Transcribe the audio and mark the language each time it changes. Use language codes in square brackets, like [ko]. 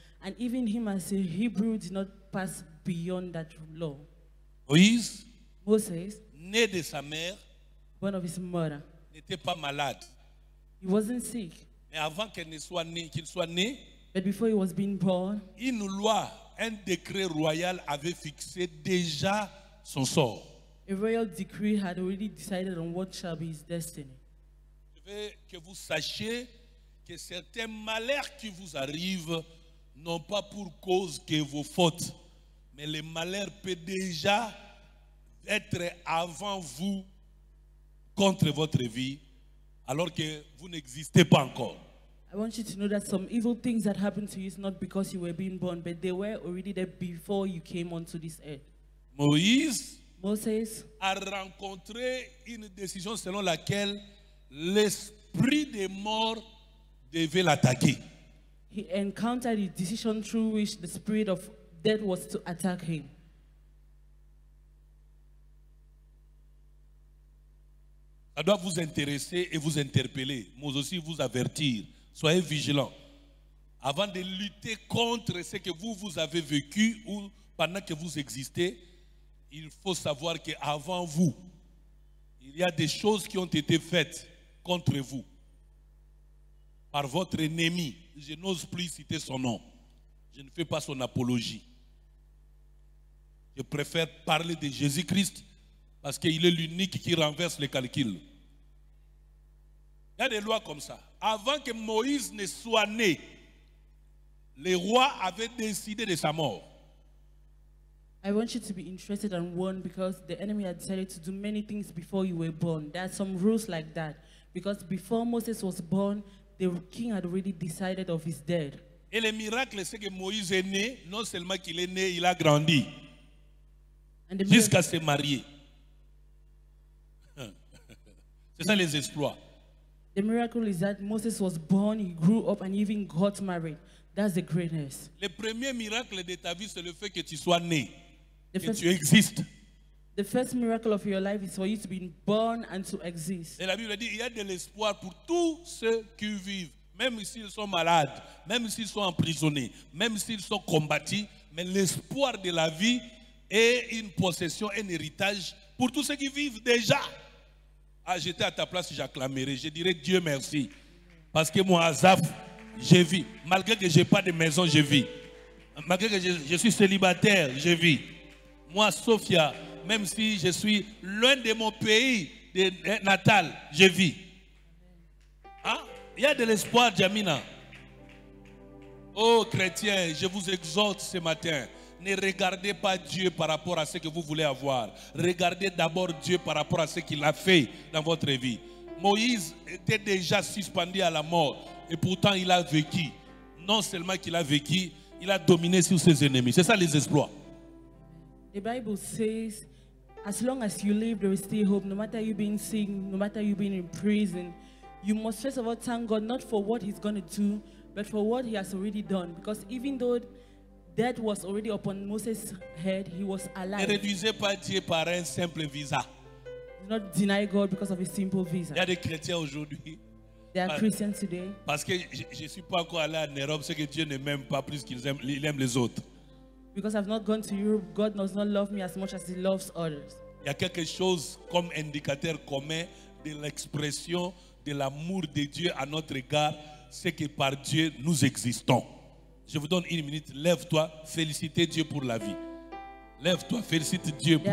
[en] And even him as a Hebrew did not pass beyond that law. [fr] Moïse, [en] Moses, [fr] né de sa mère, [en] born of his mother, [fr] n'était pas malade. [en] he wasn't sick. [fr] Mais avant qu'il soit né, [en] But before he was being born, [fr] une loi, un décret royal avait fixé déjà son sort. [en] a royal decree had already decided on what shall be his destiny. [fr] Je veux que vous sachiez que certains malheurs qui vous arrivent n'ont pas pour cause que vos fautes, mais le malheur peut déjà être avant vous contre votre vie, alors que vous n'existez pas encore. [en] I want you to know that some evil things that happened to you is not because you were being born, but they were already there before you came onto this earth. [fr] Moïse [en] Moses [fr] a rencontré une décision selon laquelle l'esprit des morts devait l'attaquer. [en] he encountered a decision through which the spirit of death was to attack him. [fr] Ça doit vous intéresser et vous interpeller, mais aussi vous avertir. Soyez vigilants. Avant de lutter contre ce que vous avez vécu ou pendant que vous existez, il faut savoir qu'avant vous, il y a des choses qui ont été faites contre vous par votre ennemi. Je n'ose plus citer son nom. Je ne fais pas son apologie. Je préfère parler de Jésus-Christ parce qu'il est l'unique qui renverse les calculs. Il y a des lois comme ça. Avant que Moïse ne soit né, les rois avaient décidé de sa mort. [en] I want you to be interested and warned because the enemy had decided to do many things before you were born. There are some rules like that. Because before Moses was born, the king had already decided of his death. [fr] Et le miracle, c'est que Moïse est né, non seulement qu'il est né, il a grandi [en] And the [fr] jusqu'à se marier. C'est ça les exploits. [en] The miracle is that Moses was born, he grew up, and even got married. That's the greatness. [fr] Le premier miracle de ta vie, c'est le fait que tu sois né, [en] The [fr] que [en] first, [fr] tu existes. [en] the first miracle of your life is for you to be born and to exist. [fr] Et la Bible dit, il y a de l'espoir pour tous ceux qui vivent, même s'ils sont malades, même s'ils sont emprisonnés, même s'ils sont combattus, mais l'espoir de la vie est une possession, un héritage pour tous ceux qui vivent déjà. Ah, j'étais à ta place, j'acclamerais, je dirais Dieu merci. Parce que moi, Azaf, je vis. Malgré que je n'ai pas de maison, je vis. Malgré que je suis célibataire, je vis. Moi, Sophia, même si je suis loin de mon pays natal, je vis. Hein? Il y a de l'espoir, Jamina. Oh, chrétiens, je vous exhorte ce matin. Ne regardez pas Dieu par rapport à ce que vous voulez avoir. Regardez d'abord Dieu par rapport à ce qu'il a fait dans votre vie. Moïse était déjà suspendu à la mort. Et pourtant, il a vécu. Non seulement qu'il a vécu, il a dominé sur ses ennemis. C'est ça les exploits. [en] The Bible says, as long as you live, there is still hope. No matter you being sick, no matter you being in prison, you must first of all thank God not for what He's going to do, but for what He has already done. Because even though death was already upon Moses' head, he was [fr] Ne [en] alive. [fr] réduisez pas Dieu par un simple visa. [en] Do not deny God because of a simple visa. [fr] Il y a des chrétiens aujourd'hui. [en] There are Christians today. [fr] Parce que je ne suis pas encore allé en Europe, c'est que Dieu ne m'aime pas plus qu'il aime les autres. [en] Because I've not gone to Europe, God does not love me as much as He loves others. [fr] Il y a quelque chose comme indicateur commun de l'expression de l'amour de Dieu à notre égard, c'est que par Dieu nous existons. Je vous donne une minute, lève-toi, félicitez Dieu pour la vie. Lève-toi, félicite Dieu pour